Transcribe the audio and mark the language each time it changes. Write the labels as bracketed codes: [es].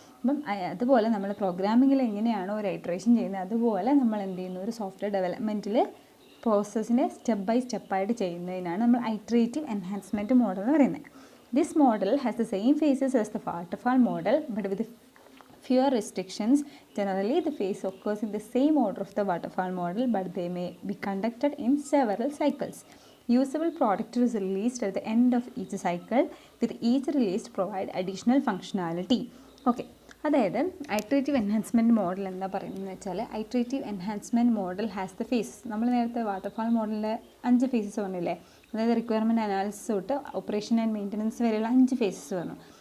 [ml] അപ്പം അതുപോലെ നമ്മൾ പ്രോഗ്രാമിങ്ങിൽ എങ്ങനെയാണോ ഒരു ഐട്രേഷൻ ചെയ്യുന്നത്, അതുപോലെ നമ്മൾ എന്ത് ചെയ്യുന്നു, ഒരു സോഫ്റ്റ്വെയർ ഡെവലപ്മെൻറ്റിൽ പ്രോസസ്സിനെ സ്റ്റെപ്പ് ബൈ സ്റ്റെപ്പായിട്ട് ചെയ്യുന്നതിനാണ് നമ്മൾ ഐട്രേറ്റീവ് എൻഹാൻസ്മെൻറ്റ് മോഡൽ എന്ന് പറയുന്നത്. [en] This model has the same phases as the waterfall model but with fewer restrictions. Generally, the phase occurs in the same order of the waterfall model, but they may be conducted in several cycles. Usable product is released at the end of each cycle, with each release provide additional functionality. Okay. [ml] അതായത് iterative enhancement model എന്താ പറയുന്നത് വെച്ചാൽ, iterative enhancement model has the faces. നമ്മൾ നേരത്തെ waterfall മോഡലിൻ്റെ 5 faces പറഞ്ഞില്ലേ, അതായത് requirement analysis തൊട്ട് operation and maintenance വരെയുള്ള 5 ഫേസസ് പറഞ്ഞു.